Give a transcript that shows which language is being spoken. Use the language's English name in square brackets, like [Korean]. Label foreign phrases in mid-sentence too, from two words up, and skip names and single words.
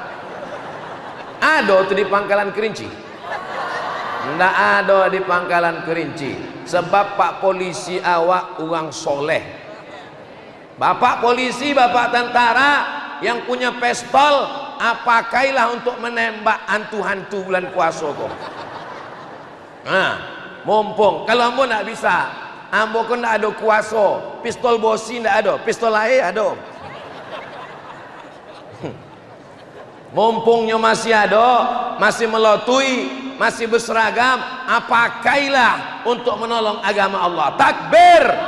[Indonesian] Ada tuh di Pangkalan Kerinci? Ndak ada di Pangkalan Kerinci. Sebab Pak Polisi awak orang soleh. Bapak polisi, bapak tentara yang punya pistol, pakailah untuk menembak hantu-hantu bulan puasa kok. Nah, mumpung kalau ambo ndak bisa, ambo kan ndak ada kuasa, pistol bosi ndak ada, pistol air ada. Mumpungnya masih ada, masih melotui, masih berseragam, pakailah untuk menolong agama Allah. Takbir.